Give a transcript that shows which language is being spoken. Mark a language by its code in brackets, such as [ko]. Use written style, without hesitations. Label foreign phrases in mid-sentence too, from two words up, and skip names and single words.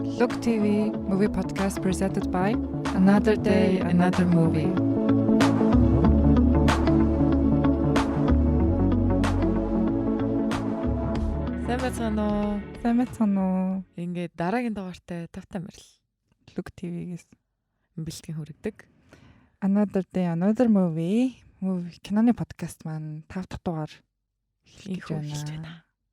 [en] Look TV movie podcast presented by Another Day, Another Movie. [mn] Сайн байна уу? Ингээд дараагийн дугаартай тавтай мэрл. Look TV-гээс Бэлтгэн хүргэдэг. Another Day, Another Movie киноны подкаст маань 5 дахь дугаар эхэлж байна.